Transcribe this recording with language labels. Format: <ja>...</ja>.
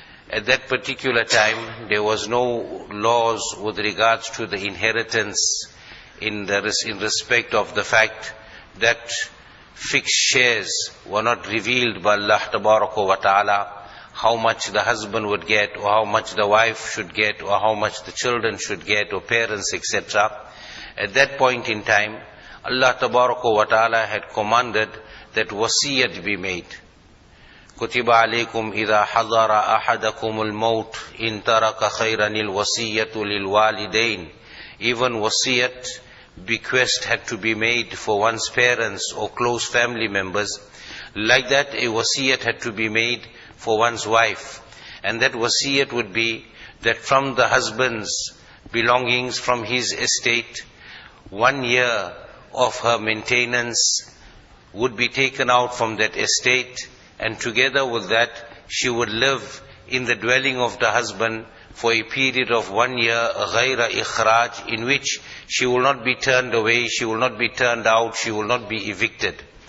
<en>At that particular time, there was no laws with regards to the inheritance in respect of the fact that fixed shares were not revealed by Allah wa ta'ala, how much the husband would get, or how much the wife should get, or how much the children should get, or parents, etc. At that point in time, Allah wa ta'ala had commanded that wasiyat be made.</en> <ar>كتب عليكم إذا حضر أحدكم الموت إن ترك خيرا الوصية للوالدين.</ar> <en>Even wasiyat, bequest, had to be made for one's parents or close family members. Like that, a wasiyat had to be made for one's wife. And that wasiyat would be that from the husband's belongings, from his estate, 1 year of her maintenance would be taken out from that estate, and together with that, she would live in the dwelling of the husband for a period of 1 year,</en> <ar>غَيْرَ إِخْرَاج,</ar> <en>in which she will not be turned away, she will not be turned out, she will not be evicted.</en>